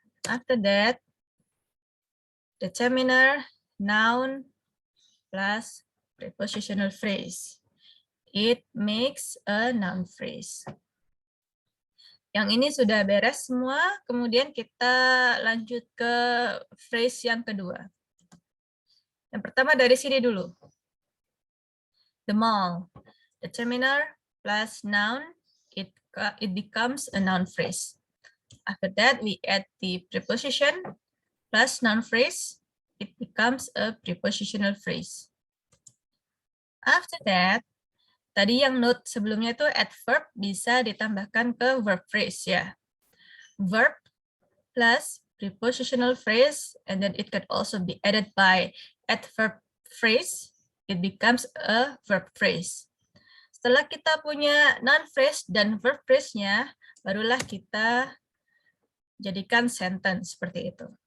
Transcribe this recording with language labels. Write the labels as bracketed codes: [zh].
[en] After that, determiner, noun plus prepositional phrase. it makes a noun phrase. [id] Yang ini sudah beres semua, kemudian kita lanjut ke phrase yang kedua. Yang pertama dari sini dulu. [en] The mall. The terminal plus noun, it becomes a noun phrase. After that, we add the preposition plus noun phrase, it becomes a prepositional phrase. [id] After that, tadi yang note sebelumnya itu adverb bisa ditambahkan ke verb phrase ya. [en] Verb plus prepositional phrase, and then it could also be added by adverb phrase, it becomes a verb phrase. [id] Setelah kita punya noun phrase dan verb phrase-nya, barulah kita jadikan sentence seperti itu.